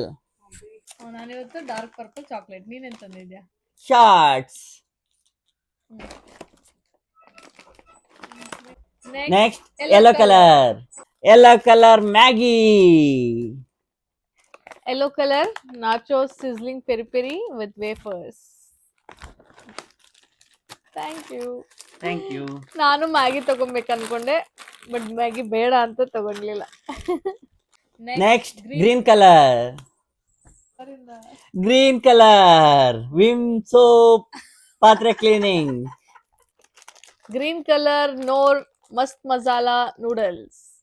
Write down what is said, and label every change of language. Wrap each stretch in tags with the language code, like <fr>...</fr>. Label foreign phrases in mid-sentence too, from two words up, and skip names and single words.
<kn>ನಾನಿವತ್ತು</kn> <en>dark purple chocolate.</en> <kn>ನೀನೇನ್ ತಂದಿದ್ಯಾ?</kn> <en>Shorts. Next yellow colour Maggi. yellow colour nachos sizzling peri peri with wafers. Thank you.</en> <kn>ನಾನು ಮ್ಯಾಗಿ ತಗೊಬೇಕು ಅನ್ಕೊಂಡೆ, ಬಟ್ ಮ್ಯಾಗಿ ಬೇಡ ಅಂತ ತಗೊಳ್ಲಿಲ್ಲ.</kn> <en>Next green colour Vim soap ಪಾತ್ರೆ cleaning. Green colour Knorr Mast Masala noodles.</en>